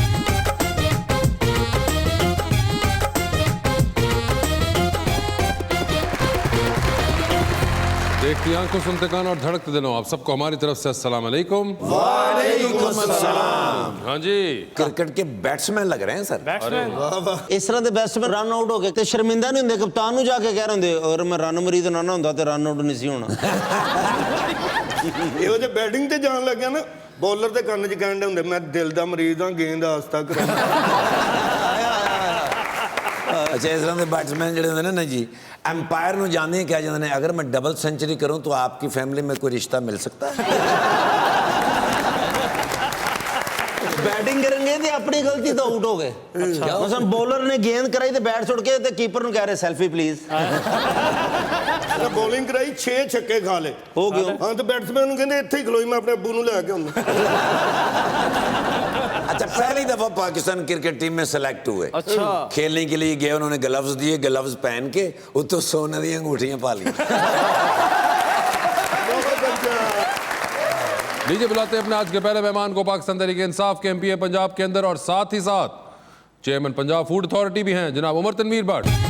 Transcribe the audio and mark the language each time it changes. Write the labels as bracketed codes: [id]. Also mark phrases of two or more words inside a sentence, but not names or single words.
[ur] دیکھتی آنکھوں, سنتے کان اور دھڑکتے دلوں, آپ سب کو ہماری طرف سے [ar] السلام علیکم. وعلیکم السلام. [ur] ہاں جی, کرکٹ کے بیٹسمین لگ رہے ہیں سر. [pa] اس طرح دے بیٹسمین رن آؤٹ ہو گئے تے شرمندہ نہیں ہوندے, کپتان نو جا کے کہہ رہے ہوندے اگر میں رن مرید نہ ہوندا تے رن آؤٹ نہیں سی ہونا. ਇਹੋ ਜਿਹੇ ਬੈਟਿੰਗ ਤੇ ਜਾਣ ਲੱਗਿਆ ਨਾ, ਬੋਲਰ ਦੇ ਕੰਨ 'ਚ ਕਹਿਣ ਦੇ ਹੁੰਦੇ ਮੈਂ ਦਿਲ ਦਾ ਮਰੀਜ਼ ਹਾਂ, ਗੇਂਦ ਆਸਤਾ ਕਰਾਂ. اچھا اس طرح کے بیٹسمین جڑے ہوندے نا جی, امپائر نو جانے کیا جاندے نے, [ur] اگر میں ڈبل سینچری کروں تو آپ کی فیملی میں کوئی رشتہ مل سکتا ہے؟ بیٹنگ کریں گے تے اپنی غلطی تو آؤٹ ہو گئے. [pa] مثلا بولر نے گیند کرائی تے بیٹ چھوڑ کے تے کیپر نو کہہ رہے [en] selfie please. [pa] ਬੋਲਿੰਗ ਕਰਾਈ 6 ਛੱਕੇ ਖਾ ਲੇ. ਹੋ ਗਿਆ. ਹਾਂ ਤੇ ਬੈਟਸਮੈਨ ਨੂੰ ਕਹਿੰਦੇ ਇੱਥੇ ਹੀ ਖਲੋਈ, ਮੈਂ ਆਪਣੇ ਅੱਬੂ ਨੂੰ ਲੈ ਕੇ ਆਉਂਦਾ. [ur] اچھا پہلی دفعہ پاکستان کرکٹ ٹیم میں سلیکٹ ہوئے, اچھا کھیلنے کے لیے گئے, انہوں نے گلوز دیے, گلوز پہن کے [pa] اتو سونے دی انگوٹھیاں پا لی. [ur] لیجیے بلاتے ہیں اپنے آج کے پہلے مہمان کو, پاکستان تحریک انصاف کے MP پنجاب کے اندر اور ساتھ ہی ساتھ چیئرمین پنجاب فوڈ اتھارٹی بھی ہیں, جناب عمر تنویر بٹ.